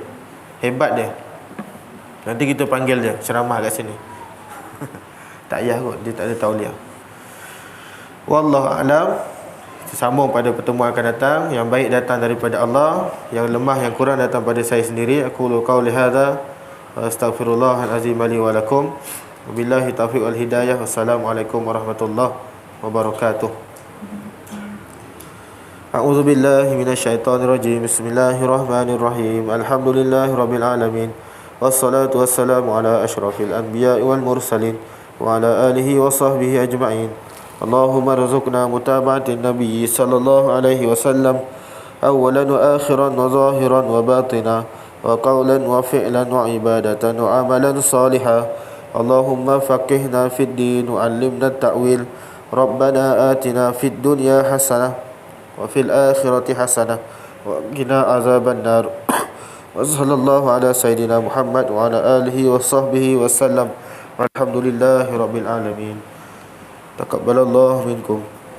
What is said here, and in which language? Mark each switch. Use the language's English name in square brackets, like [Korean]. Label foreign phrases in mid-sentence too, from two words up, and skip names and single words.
[Malay] Hebat dia. Nanti kita panggil dia ceramah kat sini. Tak payah kot, dia tak ada tauliah. [Arabic] والله أعلم. [Malay] Kita sambung pada pertemuan akan datang. Yang baik datang daripada Allah, yang lemah yang kurang datang pada saya sendiri. [Arabic] أقول قولي هذا وأستغفر الله العظيم لي ولكم. وبالله التوفيق والهداية. والسلام عليكم ورحمة الله وبركاته أعوذ بالله من الشيطان الرجيم. بسم الله الرحمن الرحيم الحمد لله رب العالمين. والصلاة والسلام على أشرف الأنبياء والمرسلين وعلى آله وصحبه أجمعين. اللهم ارزقنا متابعة النبي صلى الله عليه وسلم أولا وآخرا وظاهرا وباطنا وقولا وفعلا وعبادة وعملا صالحا. اللهم فقهنا في الدين وعلمنا التأويل. ربنا آتنا في الدنيا حسنة وفي الآخرة حسنة وقنا عذاب النار. وصلى الله على سيدنا محمد وعلى آله وصحبه وسلم. والحمد لله رب العالمين تقبل الله منكم.